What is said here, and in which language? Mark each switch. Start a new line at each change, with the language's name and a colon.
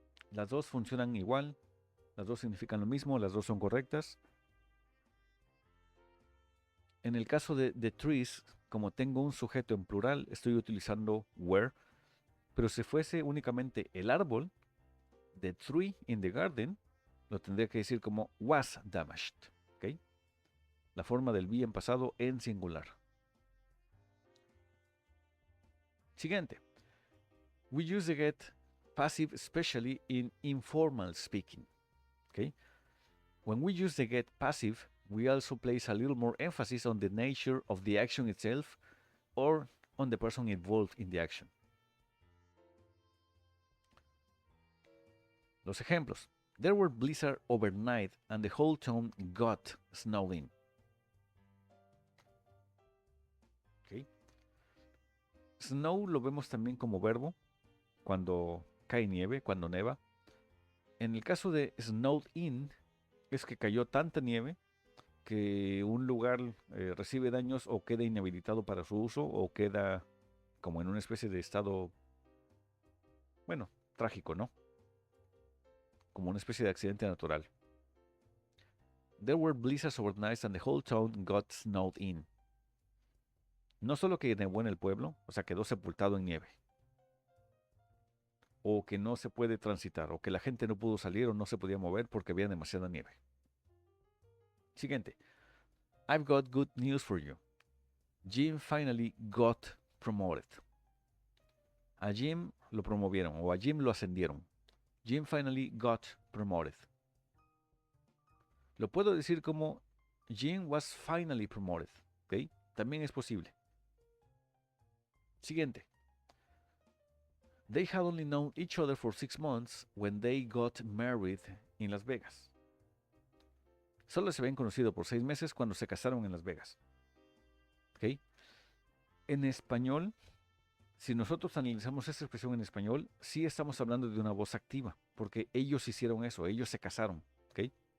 Spanish: Las dos funcionan igual. Las dos significan lo mismo. Las dos son correctas. En el caso de
English: the trees,
Spanish: como tengo un sujeto en plural, estoy utilizando were. Pero si fuese únicamente el árbol,
English: the tree in the garden,
Spanish: lo tendría que decir como
English: was damaged.
Spanish: ¿Okay? La forma del be en pasado en singular. Siguiente.
English: We use the get passive especially in informal speaking. Okay? When we use the get passive, we also place a little more emphasis on the nature of the action itself or on the person involved in the action.
Spanish: Los ejemplos.
English: There were blizzard overnight and the whole town got snowed in. Okay.
Spanish: Snow lo vemos también como verbo cuando cae nieve, cuando neva. En el caso de snowed in, es que cayó tanta nieve que un lugar recibe daños o queda inhabilitado para su uso o queda como en una especie de estado, bueno, trágico, ¿no? Como una especie de accidente natural.
English: There were blizzards overnight and the whole town got snowed in.
Spanish: No solo que nevó en el pueblo, o sea, quedó sepultado en nieve. O que no se puede transitar, o que la gente no pudo salir o no se podía mover porque había demasiada nieve. Siguiente.
English: I've got good news for you. Jim finally got promoted.
Spanish: A Jim lo promovieron o a Jim lo ascendieron.
English: Jim finally got promoted.
Spanish: Lo puedo decir como
English: Jim was finally promoted.
Spanish: ¿Okay? También es posible. Siguiente.
English: They had only known each other for 6 months when they got married in Las Vegas.
Spanish: Solo se habían conocido por 6 meses cuando se casaron en Las Vegas. ¿Ok? En español, si nosotros analizamos esta expresión en español, sí estamos hablando de una voz activa, porque ellos hicieron eso, ellos se casaron. ¿Ok?